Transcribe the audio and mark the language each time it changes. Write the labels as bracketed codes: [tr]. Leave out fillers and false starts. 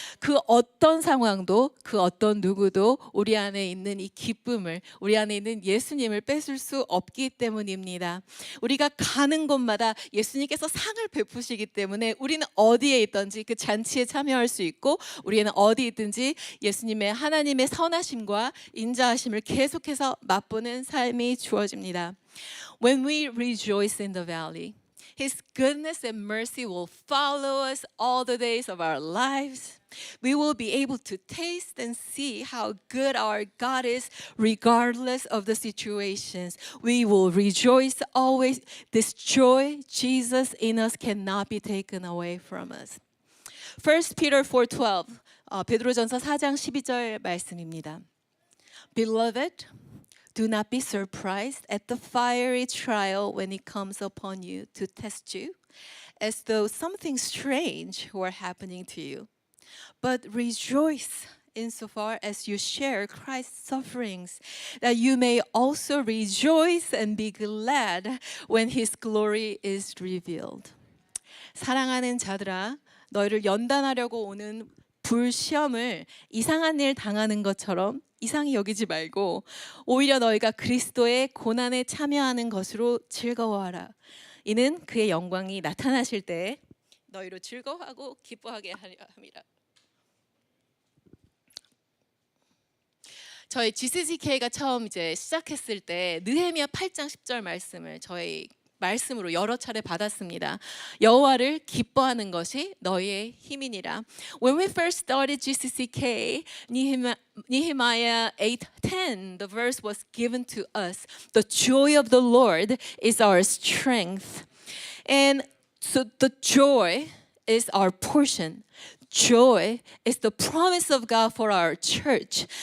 [ko] 그 어떤 상황도, 그 어떤 누구도 우리 안에 있는 이 기쁨을, 우리 안에 있는 예수님을 뺏을 수 없기 때문입니다. 우리가 가는 곳마다 예수님께서 상을 베푸시기 때문에 우리는 어디에 있든지 그 잔치에 참여할 수 있고, 우리는 어디 있든지 예수님의, 하나님의 선하심과 인자하심을 계속해서 맛보는 삶이 주어집니다. [en] When we rejoice in the valley, His goodness and mercy will follow us all the days of our lives. We will be able to taste and see how good our God is regardless of the situations. We will rejoice always. This joy, Jesus in us, cannot be taken away from us. 1 Peter 4:12, [ko] 베드로전서 4장 12절 말씀입니다. [en] Beloved, do not be surprised at the fiery trial when it comes upon you to test you, as though something strange were happening to you. But rejoice insofar as you share Christ's sufferings, that you may also rejoice and be glad when His glory is revealed. [ko] 사랑하는 자들아, 너희를 연단하려고 오는 불시험을 이상한 일 당하는 것처럼 이상히 여기지 말고 오히려 너희가 그리스도의 고난에 참여하는 것으로 즐거워하라. 이는 그의 영광이 나타나실 때 너희로 즐거워하고 기뻐하게 하려 함이라. 저희 GCCK가 처음 이제 시작했을 때 느헤미야 8장 10절 말씀을 저희 말씀으로 여러 차례 받았습니다. 여호와를 기뻐하는 것이 너희의 힘이니라. [en] When we first started GCCK, Nehemiah 8:10, the verse was given to us. The joy of the Lord is our strength. And so the joy is our portion. Joy is the promise of God for our church.